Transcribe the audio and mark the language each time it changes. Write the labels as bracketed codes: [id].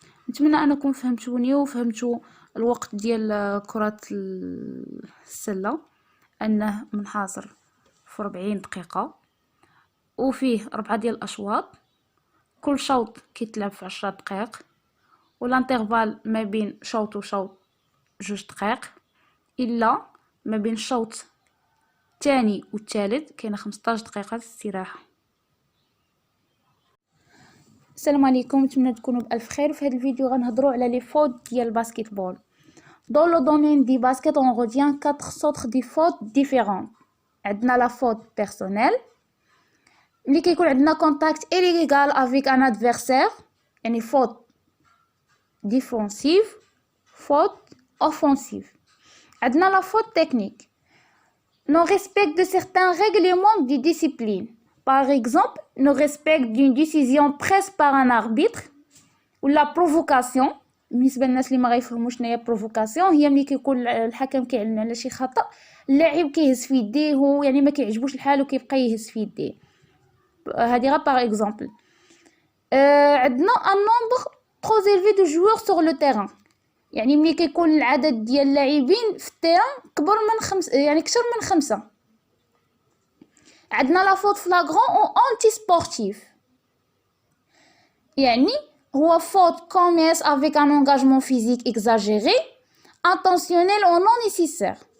[ar] نتمنى انكم فهمتوني وفهمتوا الوقت ديال كرة السلة انه منحاصر في 40 دقيقة وفيه 4 ديال الاشواط، كل شوط كيتلعب في 10 دقائق، والانترفال ما بين شوط وشوط 2 دقائق، الا ما بين الشوط الثاني والثالث كاينه 15 دقيقة استراحة. السلام عليكم، نتمنى تكونوا بألف خير. وفي هذا الفيديو غنهضروا على لي فوت ديال الباسكتبول. [fr] Dans le domaine du basket, on retient 4 sortes de fautes différentes. [ar] عندنا [fr] la faute personnelle [ar] ملي كيكون عندنا [fr] contact illégal avec un adversaire، [ar] يعني [fr] faute défensive، faute offensive. [ar] عندنا [fr] la faute technique، non-respect de certains règlements de discipline. Par exemple, non-respect d'une décision prise par un arbitre ou la provocation. [ar] بالنسبه للناس اللي ما غيفهموش شنو هي بروفوكاسيون، هي ملي كيكون الحكم كيعلن على شي خطا، اللاعب كيهز في يديه، هو يعني ما كيعجبوش الحال وكيبقى يهز في يديه. هذه غير باغ اكزومبل. عندنا [fr] ان نومبر ترو زيلفي دو جوور سور لو تيران، [ar] يعني ملي كيكون العدد ديال اللاعبين في التيران كبر من 5، يعني اكثر من 5. عندنا [fr] لا فوت فلاغرون او انتي سبورتيف، [ar] يعني هو [fr] faute commise avec un engagement physique exagéré, intentionnel ou non nécessaire.